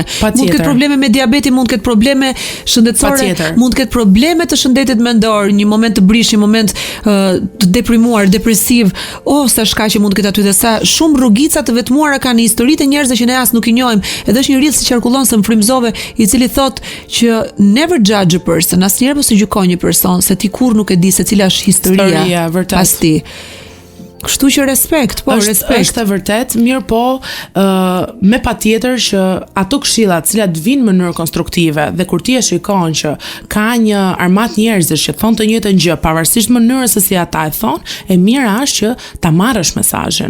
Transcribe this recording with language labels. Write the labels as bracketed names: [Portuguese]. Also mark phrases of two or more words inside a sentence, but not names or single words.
[Albanian] Mund të ketë probleme me diabetin, mund të ketë probleme shëndetësore, mund të ketë probleme të shëndetit mendor, një moment të brish, një moment të deprimuar, depresiv, sa shkaqe mund të ketë aty dhe sa shumë rrugica të vetmuara kanë historitë e njerëzve që ne as nuk i njohim. Edhe është një rrjedh që qarkullon se më frymëzove, i cili thotë që [English] never judge a person, [Albanian] asnjëherë mos e gjykoj një person se ti kurrë nuk e di se cila është historia pas ti. Kështu që respekt, respekt. Është e vërtet, mirë po, me patjetër që ato këshillat, cilat vinë në mënyrë konstruktive dhe kur ti e shikon që ka një armat njerëzish që thon të njëjtën gjë, pavarësisht mënyrës se si ata e thon, e mira është që ta marrësh mesazhin.